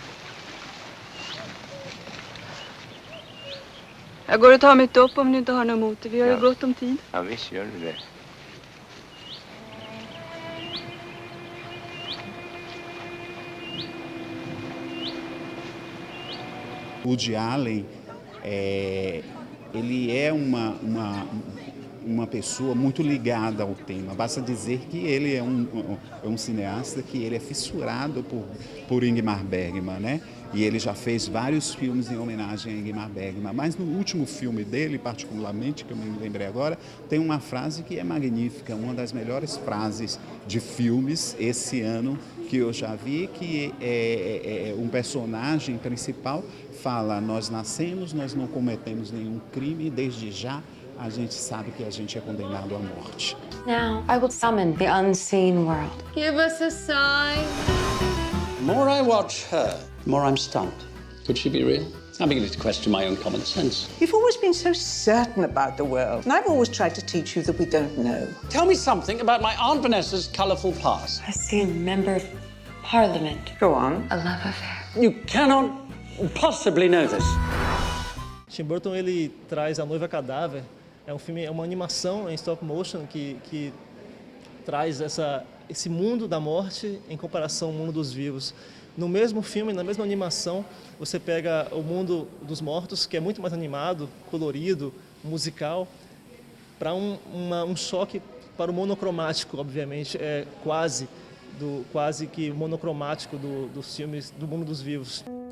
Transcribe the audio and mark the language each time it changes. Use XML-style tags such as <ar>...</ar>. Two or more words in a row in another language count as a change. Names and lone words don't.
<sv>Jag går och tar mitt upp om du inte har något emot det. Vi har ju gott om tid. Ja, visst gör du det.</sv> <pt>Woody Allen, ele é uma pessoa muito ligada ao tema. Basta dizer que ele é um cineasta que ele é fissurado por Ingmar Bergman, né? E ele já fez vários filmes em homenagem a Ingmar Bergman. Mas no último filme dele, particularmente, que eu me lembrei agora, tem uma frase que é magnífica, uma das melhores frases de filmes esse ano que eu já vi, que um personagem principal fala: nós nascemos, nós não cometemos nenhum crime, desde já a gente sabe que a gente é condenado à morte.</pt> <en>Now, I will summon the unseen world. Give us a sign. The more I watch her, the more I'm stumped. Could she be real? I'm beginning to question my own common sense. You've always been so certain about the world, and I've always tried to teach you that we don't know. Tell me something about my Aunt Vanessa's colourful past. I see a member of Parliament. Go on. A love affair. You cannot possibly know this.</en> <pt>Tim Burton, ele traz A Noiva Cadáver. É um filme, é uma animação em</pt> <en>stop motion</en> <pt>que traz esse mundo da morte em comparação ao mundo dos vivos. No mesmo filme, na mesma animação, você pega o mundo dos mortos, que é muito mais animado, colorido, musical, para um choque para o monocromático, obviamente, quase que monocromático dos filmes do mundo dos vivos.</pt>